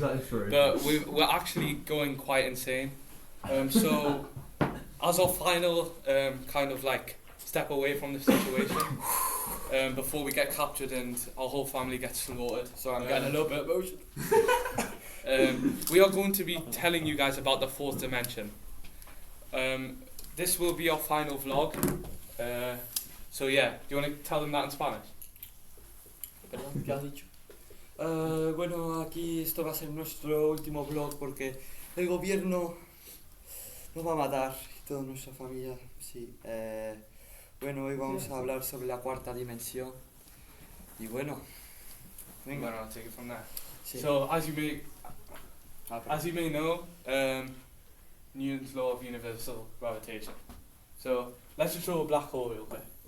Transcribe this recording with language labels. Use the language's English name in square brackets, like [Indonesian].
[English] But we're actually going quite insane. So as our final kind of like step away from the situation, before we get captured and our whole family gets slaughtered. So I'm getting a little bit emotional. We are going to be telling you guys about the 4th dimension. This will be our final vlog. So yeah, do you want to tell them that in Spanish? [Spanish] ¿Qué has dicho? Bueno, aquí esto va a ser nuestro último vlog porque el gobierno nos va a matar y toda nuestra familia. Sí. Bueno, hoy vamos a hablar sobre la 4ª dimensión. Y bueno, venga. [English] Well, I'll take it from there. [Spanish] Sí. [English] So as you may know, Newton's law of universal gravitation. So let's just draw a black hole real quick.